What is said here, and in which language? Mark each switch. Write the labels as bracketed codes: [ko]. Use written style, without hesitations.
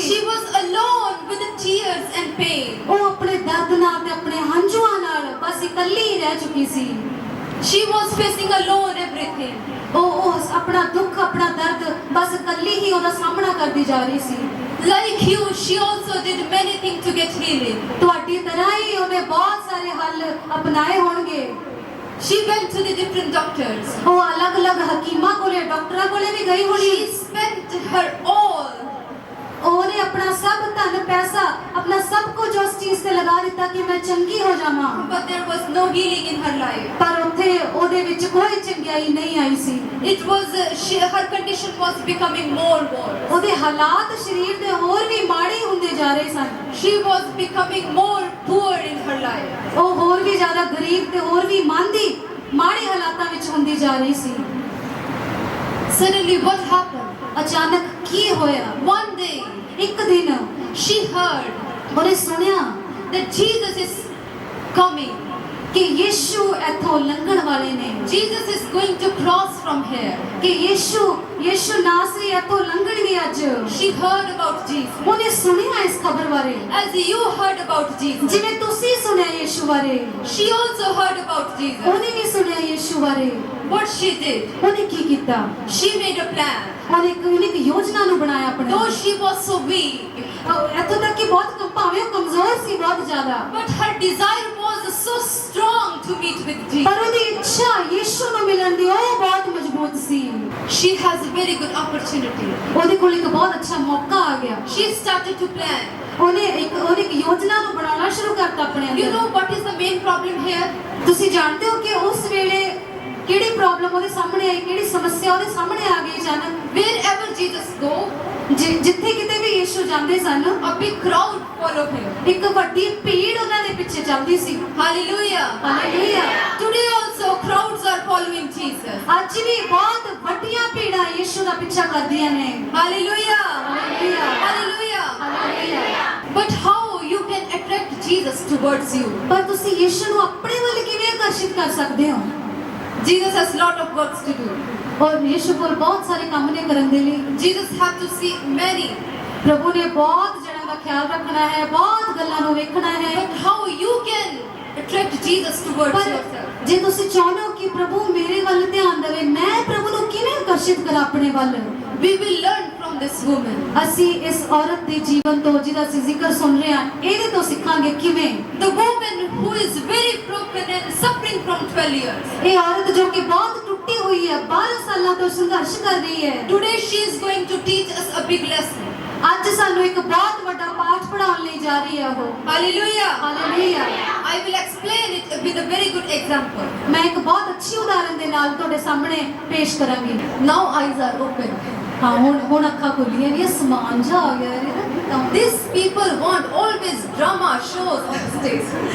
[en] She was alone with the tears and pain. [pa] ਉਹ ਆਪਣੇ ਦਰਦ ਨਾਲ ਤੇ ਆਪਣੇ ਹੰਝੂਆਂ ਨਾਲ ਬਸ ਇਕੱਲੀ ਹੀ ਰਹਿ ਚੁੱਕੀ ਸੀ। [en] She was facing alone everything. [pa] ਉਹ ਆਪਣਾ ਦੁੱਖ ਆਪਣਾ ਦਰਦ ਬਸ ਇਕੱਲੀ ਹੀ ਉਹਦਾ ਸਾਹਮਣਾ ਕਰਦੀ ਜਾ ਰਹੀ ਸੀ। [en] Like you, she also did many things to get healing. [pa] ਤੁਹਾਡੀ ਤਰ੍ਹਾਂ ਹੀ ਉਹਨੇ ਬਹੁਤ ਸਾਰੇ ਹੱਲ ਅਪਣਾਏ ਹੋਣਗੇ। [en] She went to the different doctors. [pa] ਉਹ ਅਲੱਗ-ਅਲੱਗ ਹਕੀਮਾਂ ਕੋਲੇ ਡਾਕਟਰਾਂ ਕੋਲੇ ਵੀ ਗਈ ਹੋਣੀ। [en] She spent her all. [pa] ਉਹਨੇ ਆਪਣਾ ਸਭ ਧਨ ਪੈਸਾ ਆਪਣਾ ਸਭ ਕੁਝ ਉਸ ਚੀਜ਼ ਤੇ ਲਗਾ ਦਿੱਤਾ ਕਿ ਮੈਂ ਚੰਗੀ ਹੋ ਜਾਵਾਂ। [en] But there was no healing in her life. [pa] ਪਰ ਉੱਥੇ ਉਹਦੇ ਵਿੱਚ ਕੋਈ ਚੰਗਿਆਈ ਨਹੀਂ ਆਈ ਸੀ। [en] It was her condition was becoming more worse. [pa] ਉਹਦੇ ਹਾਲਾਤ ਸਰੀਰ ਦੇ ਹੋਰ ਵੀ ਮਾੜੇ ਹੁੰਦੇ ਜਾ ਰਹੇ ਸਨ। [en] She was becoming more poor in her life. [pa] ਉਹ ਹੋਰ ਵੀ ਜ਼ਿਆਦਾ ਗਰੀਬ ਤੇ ਹੋਰ ਵੀ ਮੰਦੀ ਮਾੜੇ ਹਾਲਾਤਾਂ ਵਿੱਚ ਹੁੰਦੀ ਜਾ ਰਹੀ ਸੀ। [en] Suddenly what happened? [pa] ਅਚਾਨਕ ਕੀ ਹੋਇਆ? [en] One day [pa] ਇੱਕ ਦਿਨ [en] she heard [pa] ਉਹਨੇ ਸੁਣਿਆ [en] that Jesus is coming. [pa] ਕਿ ਯੀਸ਼ੂ ਇੱਥੋਂ ਲੰਘਣ ਵਾਲੇ ਨੇ। [en] Jesus is going to cross from here. [pa] ਕਿ ਯੀਸ਼ੂ ਨਾਸਰੀ ਇੱਥੋਂ ਲੰਘਣਗੇ ਅੱਜ। [en] She heard about Jesus. [pa] ਉਹਨੇ ਸੁਣਿਆ ਇਸ ਖਬਰ ਬਾਰੇ [en] As you heard about Jesus. [pa] ਜਿਵੇਂ ਤੁਸੀਂ ਸੁਣਿਆ ਯੀਸ਼ੂ ਬਾਰੇ। [en] She also heard about Jesus. [pa] ਉਹਨੇ ਵੀ ਸੁਣਿਆ ਯੀਸ਼ੂ ਬਾਰੇ। [en] What she did? [pa] ਉਹਨੇ ਕੀ ਕੀਤਾ? [en] She made a plan. [pa] ਉਹਨੇ ਇੱਕ ਯੋਜਨਾ ਨੂੰ ਬਣਾਇਆ ਆਪਣੇ। [en] Though she was so weak, [pa] ਇੱਥੋਂ ਤੱਕ ਕਿ ਬਹੁਤ ਭਾਵੇਂ ਉਹ ਕਮਜ਼ੋਰ ਸੀ ਬਹੁਤ ਜ਼ਿਆਦਾ। [en] but her desire was so strong to meet with Jesus. [pa] ਪਰ ਉਹਦੀ ਇੱਛਾ ਯੀਸ਼ੂ ਨੂੰ ਮਿਲਣ ਦੀ ਉਹ ਬਹੁਤ ਮਜ਼ਬੂਤ ਸੀ। [en] She has a very good opportunity. [pa] ਉਹਦੇ ਕੋਲ ਇੱਕ ਬਹੁਤ ਅੱਛਾ ਮੌਕਾ ਆ ਗਿਆ। [en] She started to plan. [pa] ਉਹਨੇ ਇੱਕ ਯੋਜਨਾ ਨੂੰ ਬਣਾਉਣਾ ਸ਼ੁਰੂ ਕਰਤਾ ਆਪਣੇ [en] You [pa] ਅੰਦਰ। [en] know what is the main problem here? [pa] ਤੁਸੀਂ ਜਾਣਦੇ ਹੋ ਕਿ ਉਸ ਵੇਲੇ ਕਿਹੜੀ ਪ੍ਰੋਬਲਮ ਉਹਦੇ ਸਾਹਮਣੇ ਆਈ, ਕਿਹੜੀ ਸਮੱਸਿਆ ਉਹਦੇ ਸਾਹਮਣੇ ਆ ਗਈ ਅਚਾਨਕ। [en] Wherever Jesus go, [pa] ਜਿੱਥੇ ਕਿਤੇ ਵੀ ਯੀਸ਼ੂ ਜਾਂਦੇ ਸਨ [en] a big crowd follow him. [pa] ਇੱਕ ਵੱਡੀ ਭੀੜ ਉਹਨਾਂ ਦੇ ਪਿੱਛੇ ਚੱਲਦੀ ਸੀ। [en] Hallelujah. [pa] Hallelujah. [en] Today also crowds are following Jesus. [pa] ਅੱਜ ਵੀ ਬਹੁਤ ਵੱਡੀਆਂ ਭੀੜਾਂ ਯੀਸ਼ੂ ਦਾ ਪਿੱਛਾ ਕਰਦੀਆਂ ਨੇ। [en] Hallelujah. Hallelujah. Hallelujah. [pa] Hallelujah. [en] But how you can attract Jesus towards you? [pa] ਪਰ ਤੁਸੀਂ ਯੀਸ਼ੂ ਨੂੰ ਆਪਣੇ ਵੱਲ ਕਿਵੇਂ ਆਕਰਸ਼ਿਤ ਕਰ ਸਕਦੇ ਹੋ? [en] Jesus has lot of works to do. [pa] ਔਰ ਯੀਸ਼ੂ ਕੋਲ ਬਹੁਤ ਸਾਰੇ ਕੰਮ ਨੇ ਕਰਨ ਦੇ ਲਈ। [en] Jesus have to see many. [pa] ਪ੍ਰਭੂ ਨੇ ਬਹੁਤ ਜਣਾਂ ਦਾ ਖਿਆਲ ਰੱਖਣਾ ਹੈ, ਬਹੁਤ ਗੱਲਾਂ ਨੂੰ ਵੇਖਣਾ ਹੈ। [en] But how you can attract Jesus towards [pa] ਪਰ [en] yourself? [pa] ਜੇ ਤੁਸੀਂ ਚਾਹੁੰਦੇ ਹੋ ਕਿ ਪ੍ਰਭੂ ਮੇਰੇ ਵੱਲ ਧਿਆਨ ਦੇਵੇ, ਮੈਂ ਪ੍ਰਭੂ ਨੂੰ ਕਿਵੇਂ ਆਕਰਸ਼ਿਤ ਕਰਾਂ ਆਪਣੇ ਵੱਲ? [en] We will learn from this woman. [pa] ਅਸੀਂ ਇਸ ਔਰਤ ਦੇ ਜੀਵਨ ਤੋਂ ਜਿਹਦਾ ਅਸੀਂ ਜ਼ਿਕਰ ਸੁਣ ਰਹੇ ਹਾਂ ਇਹਦੇ ਤੋਂ ਸਿੱਖਾਂਗੇ ਕਿਵੇਂ। [en] The woman who is very broken and suffering from 12 years. [pa] ਇਹ ਔਰਤ ਜੋ ਕਿ ਬਹੁਤ ਟੁੱਟੀ ਹੋਈ ਹੈ, 12 ਸਾਲਾਂ ਤੋਂ ਸੰਘਰਸ਼ ਕਰ ਰਹੀ ਹੈ। [en] Today she is going to teach us a big lesson. [pa] ਅੱਜ ਸਾਨੂੰ ਇੱਕ ਬਹੁਤ ਵੱਡਾ ਪਾਠ ਪੜਾਉਣ ਲਈ ਜਾ ਰਹੀ ਹੈ ਉਹ। [en] Hallelujah. [pa] Hallelujah. [en] I will explain it with a very good example. [pa] ਮੈਂ ਇੱਕ ਬਹੁਤ ਅੱਛੀ ਉਦਾਹਰਣ ਦੇ ਨਾਲ ਤੁਹਾਡੇ ਸਾਹਮਣੇ ਪੇਸ਼ ਕਰਾਂਗੀ। [en] Now eyes are open. [pa] ਹਾਂ ਹੁਣ ਅੱਖਾਂ ਖੁੱਲੀਆਂ ਨੇ, ਸਮਾਨ ਜਾ ਆ ਗਿਆ ਇਹਦਾ। [en] These people want always drama shows on stage.